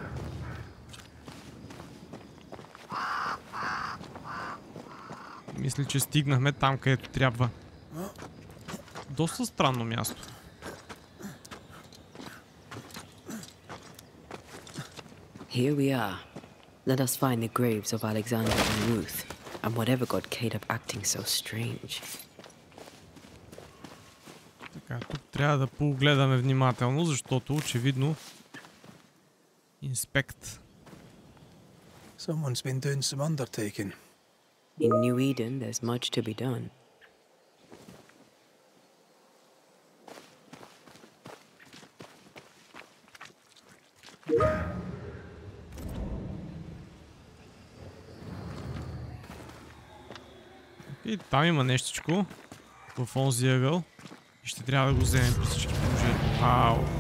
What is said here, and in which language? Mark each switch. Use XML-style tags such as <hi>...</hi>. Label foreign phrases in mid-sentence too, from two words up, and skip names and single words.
<bg>Мисля, че стигнахме там, където трябва. Доста странно място.</bg> <en>Here we are. Let us find the graves of Alexander and Ruth, and whatever got Caleb acting so strange.</en> <bg>Така, тук трябва да погледаме внимателно, защото очевидно инспект.</bg> <en>Someone's been doing some undertaking. In Nю Еден, there's much to be done.</en> <bg>И там има нещичко в онзи ъгъл. И ще трябва да го вземем при всички положения. Ау!</bg>